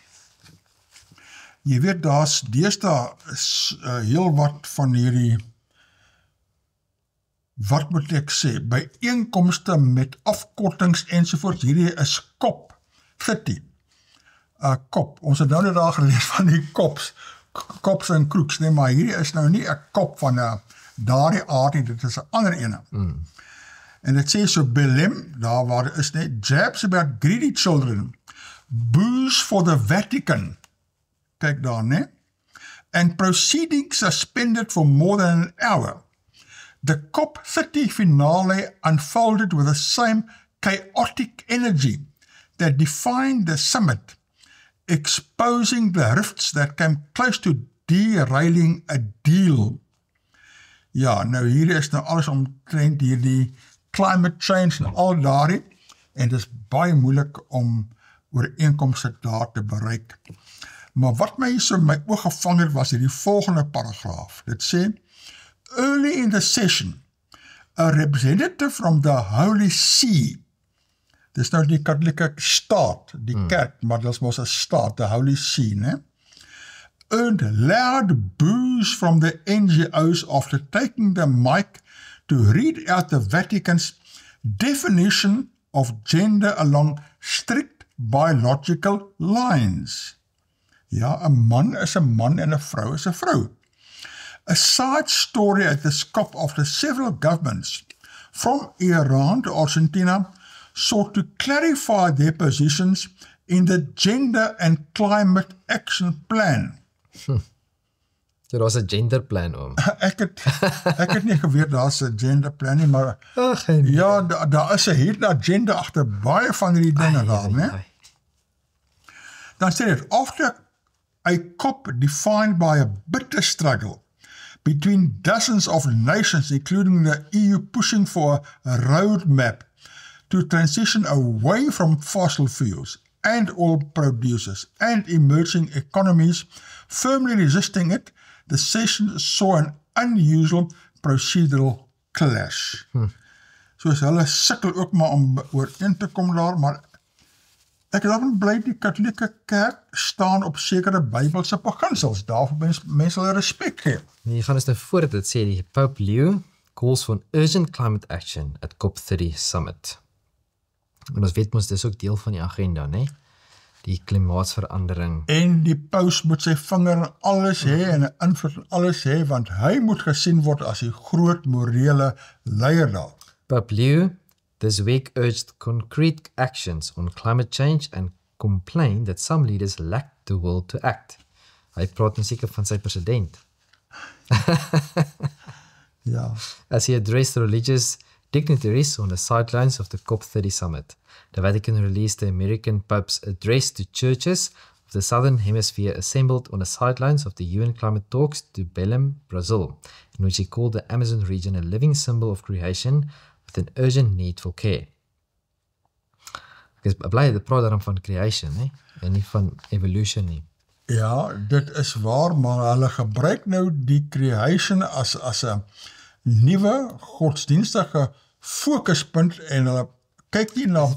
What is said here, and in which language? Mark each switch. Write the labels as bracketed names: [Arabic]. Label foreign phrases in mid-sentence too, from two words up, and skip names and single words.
[Afrikaans] Jy weet, daar's deesdae heel wat van hierdie, wat moet ek sê, byeenkomste met afkortings ensovoorts. Hierdie is COP 30. COP. Ons het nou net daar gelees van die kops en kroeks, nee, maar hierdie is nou nie 'n kop van daardie aard nie, dit is 'n ander ene. En dit sê so, Belém, daar waar is net, [English] jabs about greedy children, booze for the Vatican, [Afrikaans] kyk daar, ne? [English] And proceedings suspended for more than an hour. The COP30 finale unfolded with the same chaotic energy that defined the summit, exposing the rifts that came close to derailing a deal. [Afrikaans] Ja, nou hier is nou alles omtrent hierdie [English] climate change [Afrikaans] en al daarin, en dit is baie moeilik om ooreenkomste daar te bereik. Maar wat my so my oog gevang het, was hierdie volgende paragraaf. Dit sê, [English] early in the session, a representative from the Holy See, [Afrikaans] dis nou die katholieke staat, die kerk, maar dit is mos 'n staat, [English] the Holy See, ne? Earned loud boos from the NGOs after taking the mic to read out the Vatican's definition of gender along strict biological lines. [Afrikaans] Ja, 'n man is 'n man en 'n vrou is 'n vrou. [English] A side story at the scope of the several governments from Iran to Argentina sought to clarify their positions in the Gender and Climate Action Plan. [Afrikaans] So daar's 'n gender plan om. Ek het nie geweet daar's 'n gender plan nie, maar ja, daar is 'n [English] hidden agenda [Afrikaans] agter baie van hierdie dinge daar, né? Dan sê dit, [English] after a COP defined by a bitter struggle between dozens of nations, including the EU, pushing for a roadmap to transition away from fossil fuels and oil producers and emerging economies, firmly resisting it, the session saw an unusual procedural clash. [Afrikaans] Soos hulle sukkel ook maar om ooreen te kom daar, maar ek is daarvan bly die katholieke kerk staan op sekere Bybelse beginsels, daarvoor mense hulle respek gee. Hier gaan ons nou voort, dit sê die [English] Pope Leo calls for an urgent climate action at COP30 summit. [Afrikaans] En ons weet mos, dis ook deel van die agenda, né? Die klimaatsverandering. En die paus moet sy vinger in alles hê en 'n invloed in alles hê, want hy moet gesien word as die groot morele leier daar. [English] Pope Leo this week urged concrete actions on climate change and complained that some leaders lacked the will to act. [Afrikaans] Hy praat nou seker van sy president. Ja. [English] As he addressed religious dignitaries on the sidelines of the COP30 summit, the Vatican released the American Pope's address to churches of the Southern Hemisphere assembled on the sidelines of the UN climate talks to Belém, Brazil, in which he called the Amazon region a living symbol of creation with an urgent need for care. [Afrikaans] Ek is bly dit praat daarom van creation, en nie van evolution nie. Ja, dit is waar, maar hulle gebruik nou die creation as 'n nuwe godsdienstige fokuspunt en hulle kyk nie na